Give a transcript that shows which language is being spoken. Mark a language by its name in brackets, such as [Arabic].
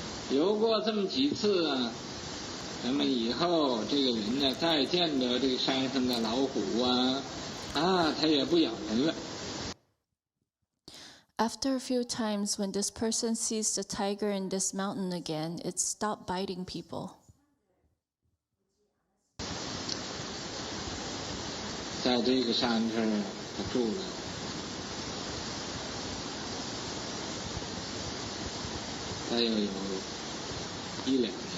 [Chinese] 游过这么几次啊，咱们以后这个人呢，再见到这个山上的老虎啊，他也不咬人了。 [English] After a few times, when this person sees the tiger in this mountain again, it stopped biting people. [Chinese] 在这个山上他住了，他又有1-2年。